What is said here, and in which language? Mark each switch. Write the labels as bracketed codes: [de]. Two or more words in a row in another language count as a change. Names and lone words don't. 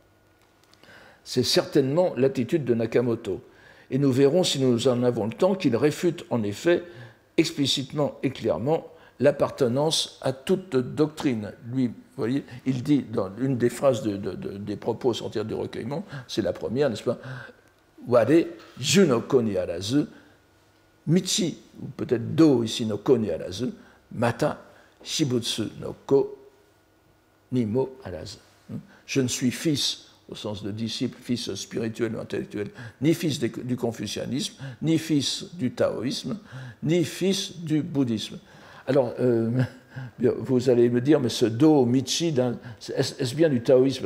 [fr] C'est certainement l'attitude de Nakamoto. Et nous verrons, si nous en avons le temps, qu'il réfute en effet explicitement et clairement l'appartenance à toute doctrine. Lui, vous voyez, il dit dans une des phrases des propos sortir du recueillement, c'est la première, n'est-ce pas, [ja] 我、儒の子にあらず、道, [fr] ou peut-être [ja] 道 イチ の子にあらず、また、釈仏の子にもあらず. [fr] Je ne suis fils, au sens de disciple, fils spirituel ou intellectuel, ni fils du confucianisme, ni fils du taoïsme, ni fils du bouddhisme. Alors, vous allez me dire, mais ce [ja] 道、道, [fr] est-ce bien du taoïsme?